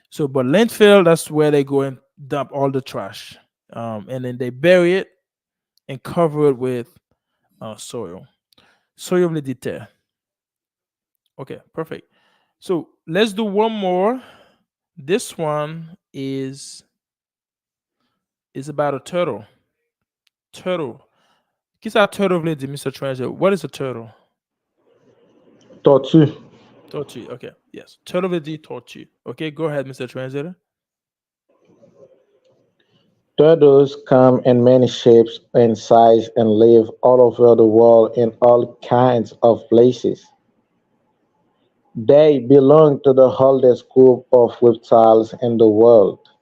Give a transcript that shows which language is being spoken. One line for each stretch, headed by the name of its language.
English: So, but landfill, that's where they go and dump all the trash, and then they bury it and cover it with soil. Soil
French: veut dire terre.
English: Okay, perfect. So let's do one more. This one is about a turtle. Turtle.
French: Qu'est-ce que turtle veut dire, Mr.
English: Treasure? What is a turtle?
French: Tortue.
English: Tortue. Okay. Yes.
French: Turtle veut dire tortue.
English: Okay. Go ahead, Mr. Translator. Turtles come in many shapes and sizes and live all over the world in all kinds of places. They belong to the oldest group of reptiles in the world.